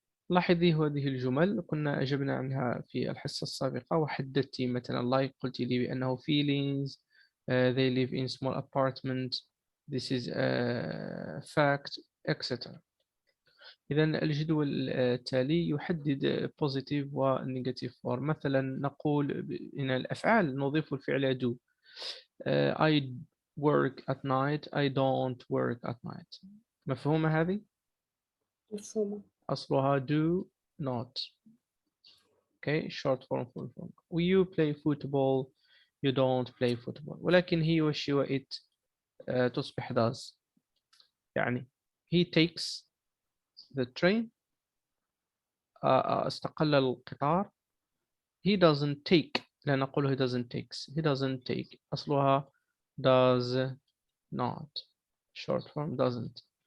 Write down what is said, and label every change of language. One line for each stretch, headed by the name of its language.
Arabic: لاحظي هذه الجمل كنا أجبنا عنها في الحصة السابقة، وحددتي مثلا like قلت لي بأنه
English: feelings, they live in small apartment, this is a fact, etc.
Arabic: إذا الجدول التالي يحدد positive و negative form. مثلا نقول إن الأفعال نضيف الفعل do.
English: I work at night, I don't work at night.
Arabic: مفهومة هذه؟ مفهومة. أصلها
English: do not. Okay, short form, full form. You play football, you don't play football.
Arabic: ولكن he و she و it تصبح does. يعني
English: he takes the train,
Arabic: استقل القطار.
English: He doesn't take.
Arabic: لا نقول
English: he doesn't takes. He doesn't take.
Arabic: أصلها
English: does not. Short form doesn't.